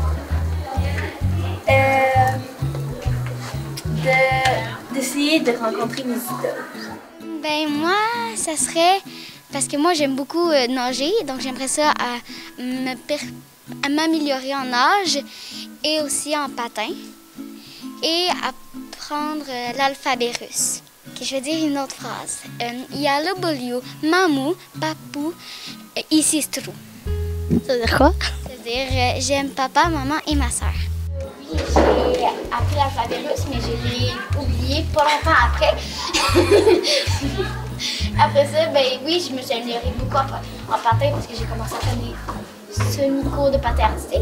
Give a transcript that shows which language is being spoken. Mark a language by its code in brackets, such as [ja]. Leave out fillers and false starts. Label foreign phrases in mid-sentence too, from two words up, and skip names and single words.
[fr] D'essayer de rencontrer mes idoles. Moi, ça serait parce que moi j'aime beaucoup nager, donc j'aimerais ça à m'améliorer en nage et aussi en patin et apprendre l'alphabet russe. Okay, je vais dire une autre phrase. [ru] Я люблю маму, папу и сестру. [fr] Ça veut dire quoi? Ça veut dire j'aime papa, maman et ma sœur. Oui, j'ai appris l'alphabet russe, mais je l'ai oublié pas longtemps après. Après ça, oui, je me suis améliorée beaucoup en patin parce que j'ai commencé à faire des semi-cours de patin artistique.